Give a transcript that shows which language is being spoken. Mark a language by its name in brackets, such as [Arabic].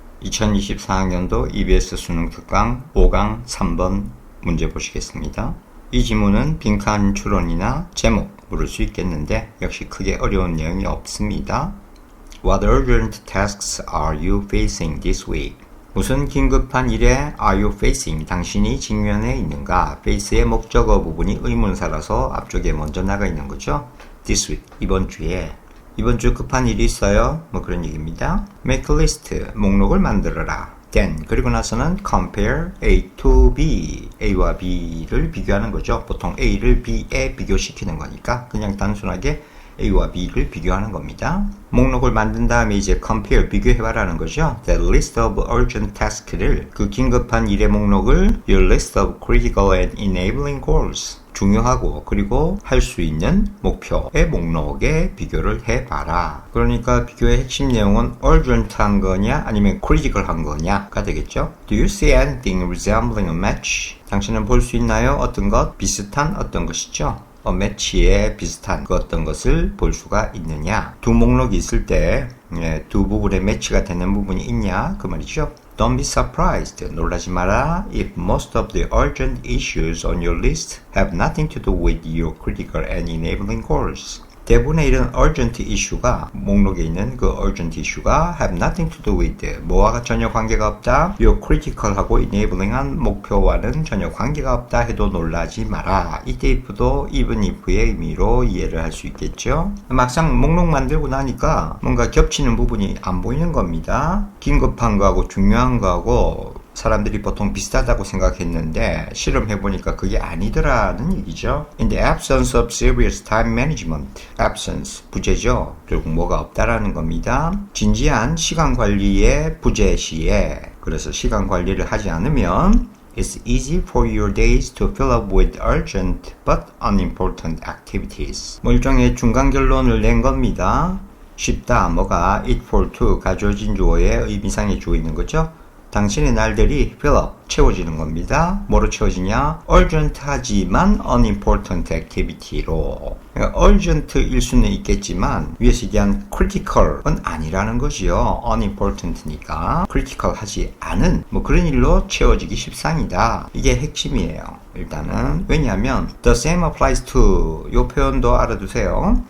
[Korean] 2024학년도 EBS 수능 특강 5강 3번 문제 보시겠습니다. 이 지문은 빈칸 추론이나 제목 물을 수 있겠는데 역시 크게 어려운 내용이 없습니다. [English] What urgent tasks are you facing this week? [Korean] 무슨 긴급한 일에 [English] are you facing? [Korean] 당신이 직면해 있는가? face의 목적어 부분이 의문사라서 앞쪽에 먼저 나가 있는 거죠. [English] This week, [Korean] 이번 주 급한 일이 있어요. 뭐 그런 얘기입니다. [English] Make a list, [Korean] 목록을 만들어라. Then, 그리고 나서는 [English] compare A to B, [Korean] A와 B를 비교하는 거죠. 보통 A를 B에 비교시키는 거니까 그냥 단순하게 A와 B를 비교하는 겁니다. 목록을 만든 다음에 이제 compare, 비교해봐라는 거죠. [English] The list of urgent task [Korean] 를, 그 긴급한 일의 목록을 [English] your list of critical and enabling goals, [Korean] 중요하고 그리고 할 수 있는 목표의 목록에 비교를 해봐라. 그러니까 비교의 핵심 내용은 urgent한 거냐 아니면 critical한 거냐가 되겠죠. [English] Do you see anything resembling a match? [Korean] 당신은 볼 수 있나요? 어떤 것? 비슷한 어떤 것이죠. match에 비슷한 그 어떤 것을 볼 수가 있느냐. 두 목록이 있을 때 두 부분에 매치가 되는 부분이 있냐 그 말이죠. [English] Don't be surprised. [Korean] 놀라지 마라. [English] If most of the urgent issues on your list have nothing to do with your critical and enabling goals. [Korean] 대부분의 이런 urgent issue가 목록에 있는 그 urgent issue가 [English] have nothing to do with [Korean] 뭐와 전혀 관계가 없다. your critical하고 enabling한 목표와는 전혀 관계가 없다 해도 놀라지 마라. 이때 if도 even if의 의미로 이해를 할 수 있겠죠. 막상 목록 만들고 나니까 뭔가 겹치는 부분이 안 보이는 겁니다. 긴급한 거하고 중요한 거하고 사람들이 보통 비슷하다고 생각했는데 실험해보니까 그게 아니더라는 얘기죠. [English] In the absence of serious time management, absence, 부재죠. [Korean] 결국 뭐가 없다라는 겁니다. 진지한 시간관리의 부재 시에, 그래서 시간관리를 하지 않으면 [English] It's easy for your days to fill up with urgent but unimportant activities. [Korean] 뭐 일종의 중간 결론을 낸 겁니다. 쉽다, 뭐가 it for to, 가져진 주어에 의미상의 주어 있는 거죠. 당신의 날들이 fill up, 채워지는 겁니다. 뭐로 채워지냐? urgent하지만 unimportant activity로. 그러니까 urgent일 수는 있겠지만 위에서 얘기한 critical은 아니라는 거지요. unimportant니까 critical하지 않은 뭐 그런 일로 채워지기 십상이다. 이게 핵심이에요. 일단은 왜냐하면 [English] the same applies to [Korean] 이 표현도 알아두세요.